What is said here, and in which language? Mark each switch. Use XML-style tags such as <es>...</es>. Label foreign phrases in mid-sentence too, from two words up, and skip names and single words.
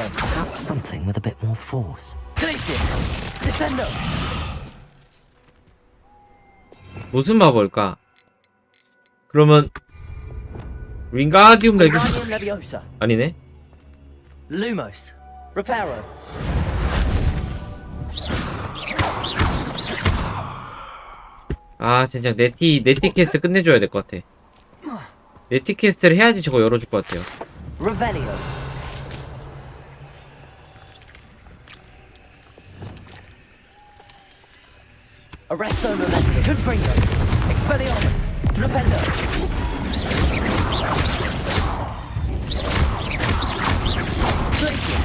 <en>Perhaps something with a bit more force. Glacius. Descendo.</en> <ko>무슨 마법일까? 그러면 윙가디움 레비스</ko> <en>Wingardium Leviosa.</en> <ko>아니네.</ko> <en>Lumos. Reparo.</en> <ko>아 진짜 네티 퀘스트 끝내줘야 될 것 같아. 네티 퀘스트를 해야지 저거 열어줄 것 같아요.</ko> <en>Revelio. Arresto Memento. Confringo. Expelliarmus. Flipendo. Glacius.</en>